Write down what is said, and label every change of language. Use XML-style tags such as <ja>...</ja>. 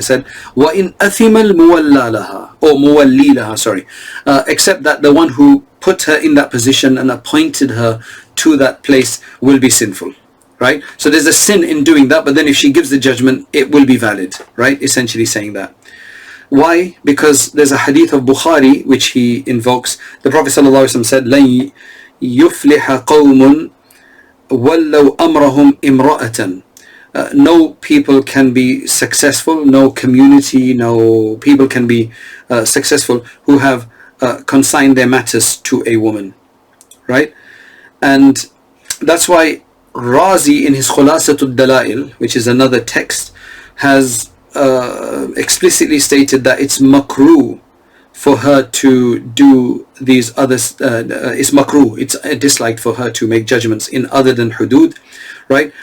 <en>I said</en> <ar>وَإِنْ أَثِمَ الْمُوَلَّى لَهَا,</ar> <en>or</en> <ar>مُوَلِّي لَهَا,</ar> <en>sorry, except that the one who put her in that position and appointed her to that place will be sinful, right? So there's a sin in doing that, but then if she gives the judgment, it will be valid, right? Essentially saying that. Why? Because there's a hadith of Bukhari which he invokes. The Prophet ﷺ said,</en> <ar>لَنْ يُفْلِحَ قَوْمٌ وَلَّوْ أَمْرَهُمْ إِمْرَأَةً.</ar> <en>No people can be successful, no community, no people can be successful who have consigned their matters to a woman, right? And that's why Razi in his Khulasatul Dalail, which is another text, has explicitly stated that it's makruh for her to do these others, it's makruh, it's disliked for her to make judgments in other than hudud, right?</en>